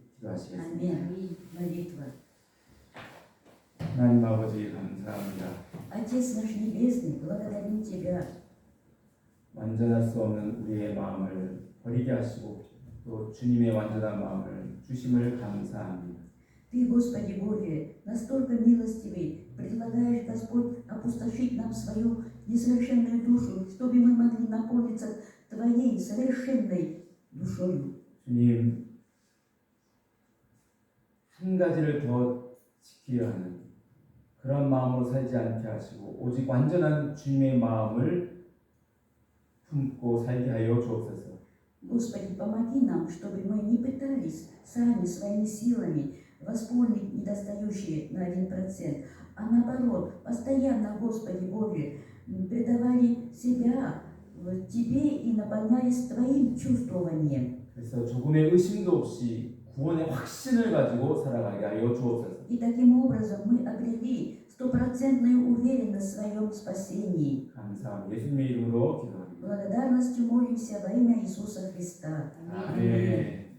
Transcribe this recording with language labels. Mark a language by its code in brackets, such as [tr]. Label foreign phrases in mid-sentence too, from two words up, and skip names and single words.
[ko] 기도하시겠습니다. [ru] Аминь. Молитва. [ko] 하나님 아버지 감사합니다. [ru] Отец наш Небесный, благодарим Тебя. [ko] 완전할 수 없는 우리의 마음을 버리게 하시고 또 주님의 완전한 마음을 주심을 감사합니다. [ru] Ты, Господи Боже, настолько милостивый, предлагаешь, Господь, опустошить нам свою несовершенную душу, чтобы мы могли наполниться Твоей совершенной душою. [ko] 주님 한 가지를 더 지켜야 하는 그런 마음으로 살지 않게 하시고 오직 완전한 주님의 마음을 품고 살게 하여 주옵소서. [ru] Господи, помоги нам, чтобы мы не пытались сами своими силами восполнить недостающие на 1%, а наоборот, постоянно, Господи Боже, предавали себя Тебе и наполняясь Твоим чувствованием. [ko] 그래서 조금의 의심도 없이 구원의 확신을 가지고 살아가게 하여 주옵소서. [ru] И таким образом мы обрели стопроцентную уверенность в своем спасении. [ko] 감사합니다. 예수님의 이름으로 기도합니다. [ru] Благодарностью молимся во имя Иисуса Христа. [ko] 아멘.